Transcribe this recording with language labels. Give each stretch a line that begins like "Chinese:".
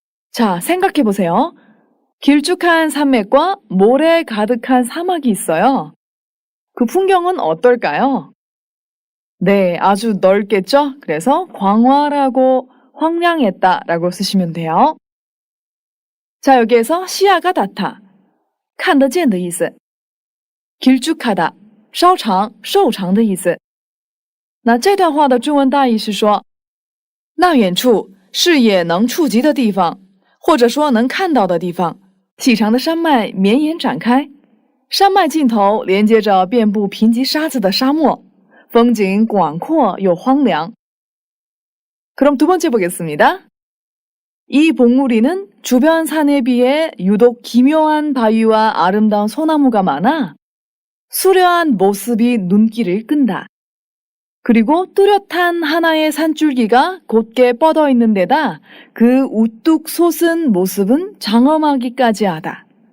Korean: 자, 생각해 보세요. 길쭉한 산맥과 모래 가득한 사막이 있어요. 그 풍경은 어떨까요? 네, 아주 넓겠죠? 그래서 광활하고 황량했다 라고 쓰시면 돼요. 자, 여기에서 시야가 닿다,
Chinese: 看得见的意思. 길쭉하다, 稍长,瘦长的意思.那这段话的中文大意是说，那远处视野能触及的地方，或者说能看到的地方，细长的山脉绵延展开，山脉尽头连接着遍布贫瘠沙子的沙漠，风景广阔又荒凉.
Korean: 그럼 두 번째 보겠습니다. 이 봉우리는 주변 산에 비해 유독 기묘한 바위와 아름다운 소나무가 많아 수려한 모습이 눈길을 끈다. 그리고 뚜렷한 하나의 산줄기가 곧게 뻗어 있는 데다 그 우뚝 솟은 모습은 장엄하기까지 하다.